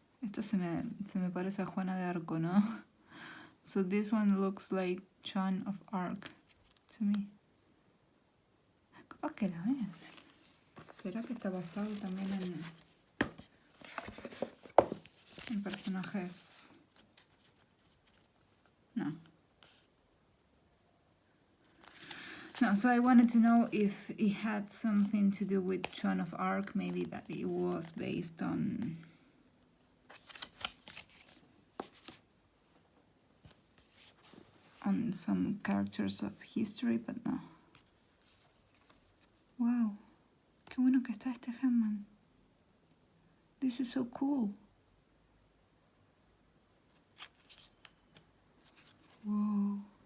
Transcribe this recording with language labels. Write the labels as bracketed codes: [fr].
[es] Esta se me parece a Juana de Arco, ¿no? [en] So this one looks like Joan of Arc to me. [es] Capaz que la ves. ¿Será que está basado también en personajes? No. [en] No, so I wanted to know if it had something to do with Joan of Arc, maybe that it was based on some characters of history, but no. [es] Wow, qué bueno que está este Handman. [en] This is so cool. Wow.